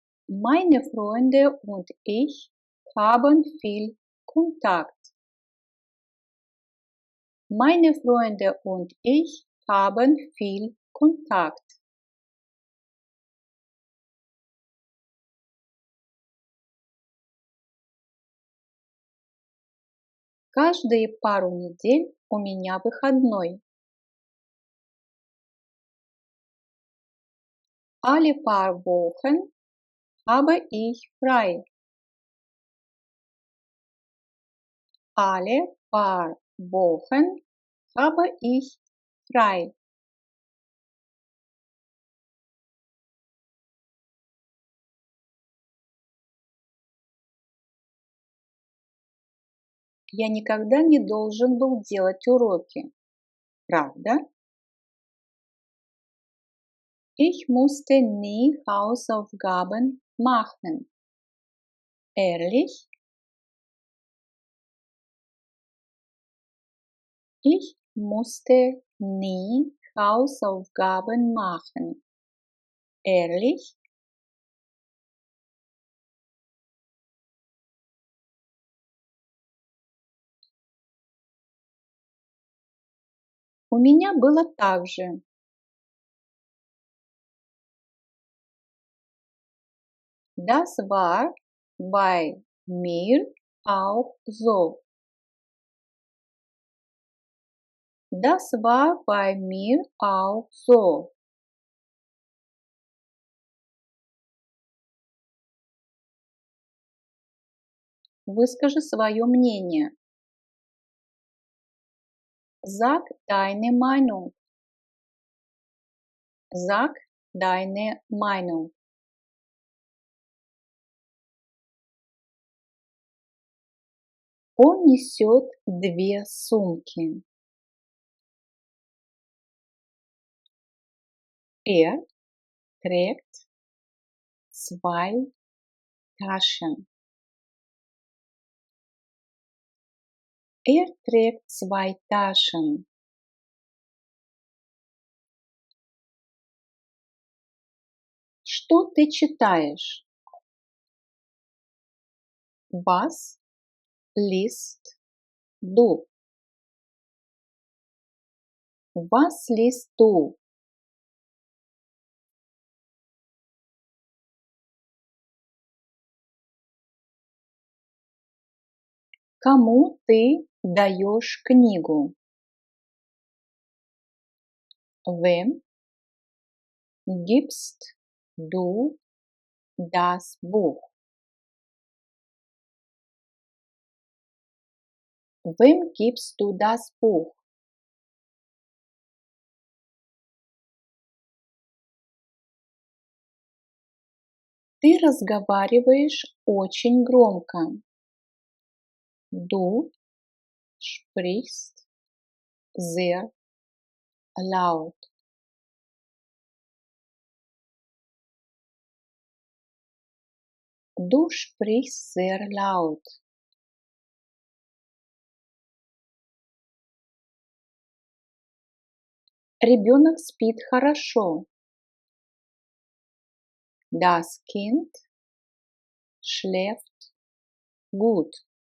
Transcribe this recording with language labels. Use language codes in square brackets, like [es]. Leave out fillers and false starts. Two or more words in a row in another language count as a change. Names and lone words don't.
[de] Meine Freunde und ich haben viel Kontakt. Meine Freunde und ich haben viel Kontakt. [ru] Каждые пару недель у меня выходной. [de] Alle paar Wochen habe ich frei. Alle paar Wochen habe ich frei. [ru] Я никогда не должен был делать уроки. Правда? [de] Ich musste nie Hausaufgaben machen. Ehrlich? Ich musste nie Hausaufgaben machen. Ehrlich? [ru] У меня было так же. [de] Das war bei mir auch so. Das war bei mir auch so. [ru] Выскажи свое мнение. [de] Sag deine Meinung. Sag deine Meinung. [ru] Он несет две сумки. [de] Er trägt zwei Taschen. Er trägt zwei Taschen. [ru] Что ты читаешь? [de] Was liest du? Was liest du? [ru] Кому ты даешь книгу? [de] Wem gibst du das Buch? Wem gibst du das Buch? [ru] Ты разговариваешь очень громко. [de] Du sprichst sehr laut. Du sprichst sehr laut. [ru] Ребенок спит хорошо. [de] Das Kind schläft gut.